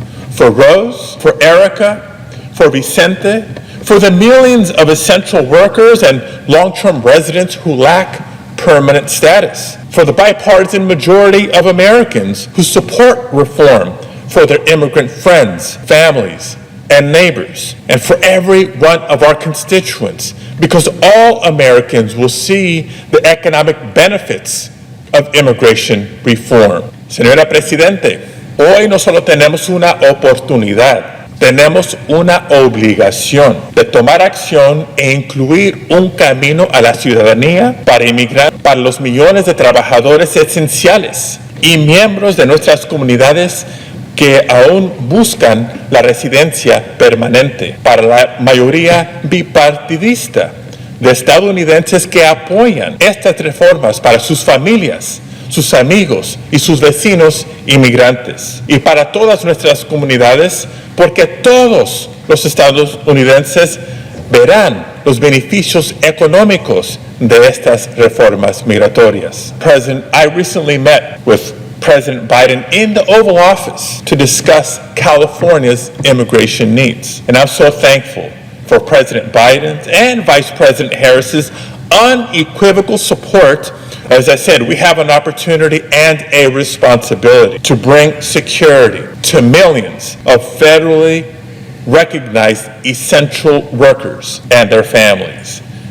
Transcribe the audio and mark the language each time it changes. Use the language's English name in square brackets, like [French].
[English] For Rose, for Erica, for Vicente, for the millions of essential workers and long-term residents who lack permanent status, for the bipartisan majority of Americans who support reform for their immigrant friends, families, and neighbors, and for every one of our constituents, because all Americans will see the economic benefits of immigration reform. [Spanish] Señora Presidente, hoy no solo tenemos una oportunidad, tenemos una obligación de tomar acción e incluir un camino a la ciudadanía para inmigrantes, para los millones de trabajadores esenciales y miembros de nuestras comunidades que aún buscan la residencia permanente, para la mayoría bipartidista de estadounidenses que apoyan estas reformas para sus familias, sus amigos y sus vecinos inmigrantes, y para todas nuestras comunidades, porque todos los estadounidenses verán los beneficios económicos de estas reformas migratorias. [English] President, I recently met with President Biden in the Oval Office to discuss California's immigration needs. And I'm so thankful for President Biden's and Vice President Harris's unequivocal support. As I said, we have an opportunity and a responsibility to bring security to millions of federally recognized essential workers and their families.